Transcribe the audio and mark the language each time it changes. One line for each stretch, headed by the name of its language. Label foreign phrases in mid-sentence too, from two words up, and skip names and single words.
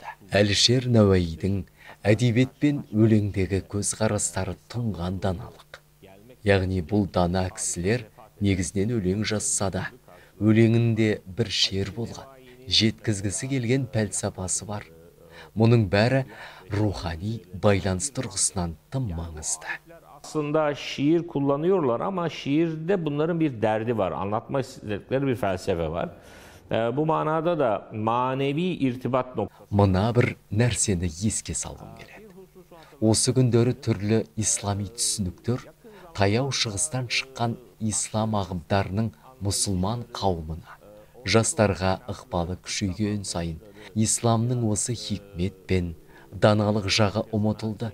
Kazakh: Әлішер Науаидің әдебиет пен өлеңдегі көзқарастары тұнған даналық. Яғни бұл дана кісілер негізінен өлең жазса да, өлеңінде бір шер болған, жеткізгісі келген пәлсапасы бар. Мұның бәрі рухани байланыс тұрғысынан тым маңызды.
Turkish: aslında şiir kullanıyorlar ama şiirde bunların bir derdi var. Anlatmak istedikleri bir felsefe var. Bu manada da manevi irtibat noktası.
Kazakh: Мына бір нәрсені еске салғым келеді. Осы күндері түрлі ислами түсініктер таяу шығыстан шыққан ислам ағымдарының мұсылман қауымына, жастарға ықпалы күшейген сайын исламның осы хикмет пен даналық жағы ұмытылды.